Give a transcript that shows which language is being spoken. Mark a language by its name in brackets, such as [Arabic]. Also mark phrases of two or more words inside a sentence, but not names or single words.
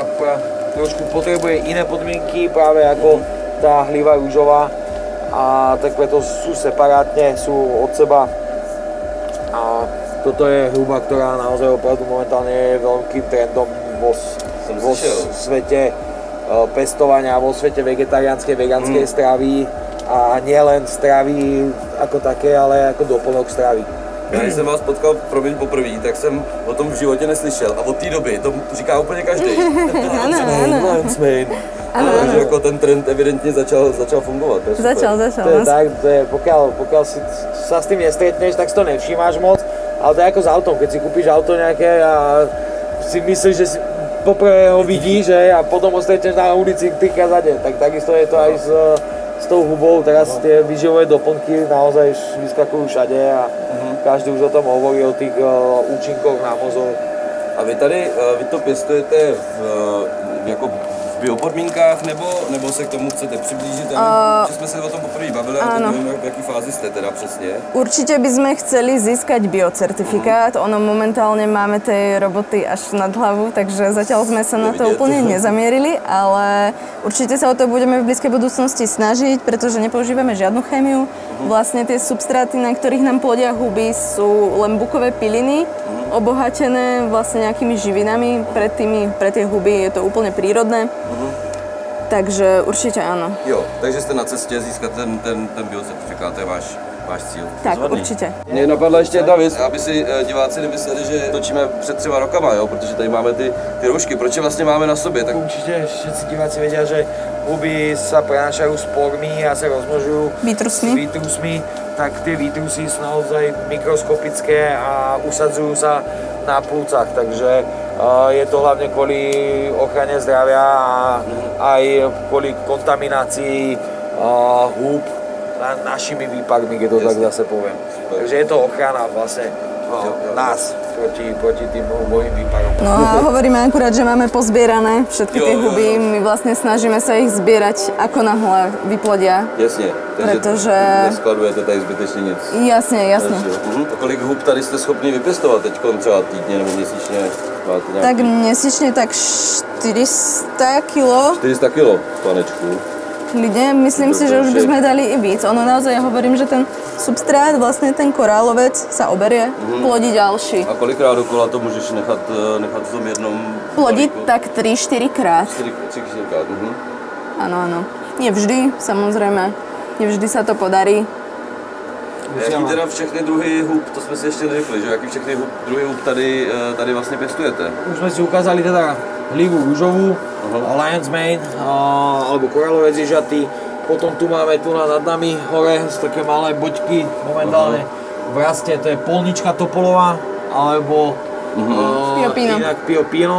[Slovak] trošku potrebuje iné podmienky práve ako tá hliva rúžová a tak preto sú separátne, sú od seba a toto je hruba, ktorá naozaj opravdu momentálne je veľkým trendom vo svete pestovania, vo svete vegetariánskej, vegánskej stravy a nielen stravy ako také, ale ako doplnok stravy. [Czech] Já když jsem vás potkal poprvé, tak jsem o tom v životě neslyšel a od té doby to říká úplně každý. Takže jako ten trend evidentně začal fungovat. Začal. [Slovak] To je tak, pokiaľ sa s tým nestretneš, tak si to nevšímáš moc, ale to je ako s autom, keď si kúpiš auto nejaké a si myslíš, že si poprvé ho vidíš a potom ho stretneš na ulici trikrát za deň, tak takisto je to aj s tou hubou, teraz tie výživové doplnky naozaj vyskakujú všade a každý už o tom hovorí, o tých účinkoch na mozog. [Czech] A vy to pěstujete jako v biopodmínkách, nebo se k tomu chcete přiblížit? Že jsme se o tom poprvé bavili, ale nevím, v jaký fázi jste teda přesně. [Slovak] Určite by sme chceli získať biocertifikát. Ono momentálne máme tej roboty až nad hlavu, takže zatiaľ sme sa na to úplne nezamierili, ale určite sa o to budeme v blízkej budúcnosti snažiť, pretože nepoužívame žiadnu chémiu. Vlastne tie substráty, na ktorých nám plodia huby, sú len bukové piliny, obohatené vlastne nejakými živinami. Pre tie huby je to úplne prírodné. Takže určite áno. [Czech] Jo, takže jste na cestě získat ten biocertifikát, to je váš cíl. [Slovak] Tak, Zvadný. určite. [Czech] Mně napadla ještě jedna věc, aby si diváci nemysleli, že točíme před 3 rokama, jo, protože tady máme ty roušky. Proč je vlastně máme na sobě? Tak... [Slovak] Určite všetci diváci vedia, že huby sa prenášajú spormi a sa rozmnožujú výtrusmi, tak tie výtrusy sú naozaj mikroskopické a usadzujú sa na plúcach, takže je to hlavne kvôli ochrane zdravia a aj kvôli kontaminácii húb našimi výpadmi, keď to tak zase poviem. Takže je to ochrana vlastne nás proti tým hubovým výparom. No a hovoríme akurát, že máme pozbierané všetky tie huby. My vlastne snažíme sa ich zbierať ako náhle vyplodia. [Czech] Jasně, Protože... neskladujete tady zbytečně nic. Jasně. A kolik hub tady jste schopni vypěstovat teď třeba týdně nebo měsíčně? Tak měsíčně tak 400 kilo. 400 kilo, panečku. [Slovak] Klidne, myslím si, že už by sme dali i víc. Ono naozaj, ja hovorím, že ten substrát, vlastne ten korálovec sa oberie, plodí ďalší. [Czech] A kolikrát dokola to můžeš nechat v tom jednom [Slovak] Plodí tak 3-4 krát. 3-4 krát, Áno. Nie vždy, samozrejme. Nevždy sa to podarí. [Czech] Jaký teda všechny druhy hub, to jsme si ještě neřekli, že jaký všechny druhy hub tady vlastně pěstujete? [Slovak] Už sme si ukázali teda hlivú rúžovú, Lion's Mane, alebo koralovec ježatý. Potom tu máme tu nad nami hore, sú také malé boďky momentálne v raste, to je polnička topolová, alebo inak Pio Pino.